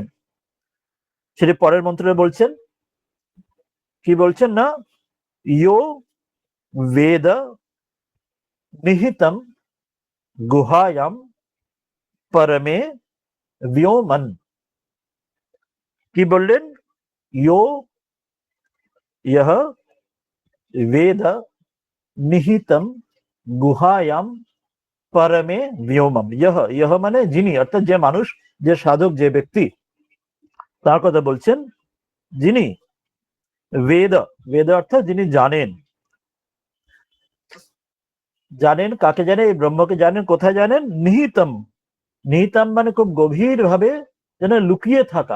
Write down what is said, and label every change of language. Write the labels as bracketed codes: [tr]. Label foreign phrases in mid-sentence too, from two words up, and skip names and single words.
[bn] সেটি পরের মন্ত্রে বলছেন। কি বলছেন না, [sa] ইয়ো বেদ নিহিতম গুহায়াম পরমে व्योमन। [bn] কি বললেন? [sa] ইয়ো, यह वेद निहितम गुहायाम परमे व्योमम। [bn] यह মানে যিনি, অর্থাৎ যে মানুষ, যে সাধক, যে ব্যক্তি, তার কথা বলছেন। যিনি বেদ, বেদ অর্থাৎ যিনি জানেন, জানেন কাকে জানেন? এই ব্রহ্মকে জানেন। কোথায় জানেন? নিহিতম, নিহিতম মানে খুব গভীর ভাবে, যেন লুকিয়ে থাকা।